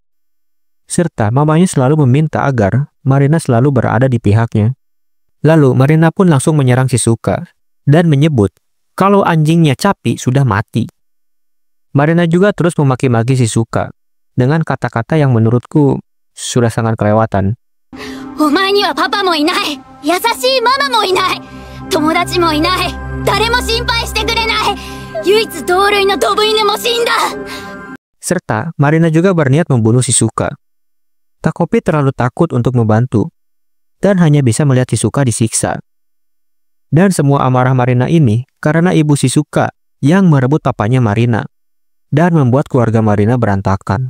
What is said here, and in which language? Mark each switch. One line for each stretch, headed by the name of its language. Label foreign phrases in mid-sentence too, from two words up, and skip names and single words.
Indonesian: Serta mamanya selalu meminta agar Marina selalu berada di pihaknya. Lalu Marina pun langsung menyerang Shizuka dan menyebut kalau anjingnya Chappie sudah mati. Marina juga terus memaki-maki Shizuka dengan kata-kata yang menurutku sudah sangat kelewatan.
Japanese: お前にはパパもいない、優しいママもいない、友達もいない、誰も心配してくれない、唯一同類のドブ犬も死んだ。
Indonesian: Serta Marina juga berniat membunuh Shizuka. Takopi terlalu takut untuk membantu, dan hanya bisa melihat Shizuka disiksa. Dan semua amarah Marina ini karena ibu Shizuka yang merebut papanya Marina, dan membuat keluarga Marina berantakan.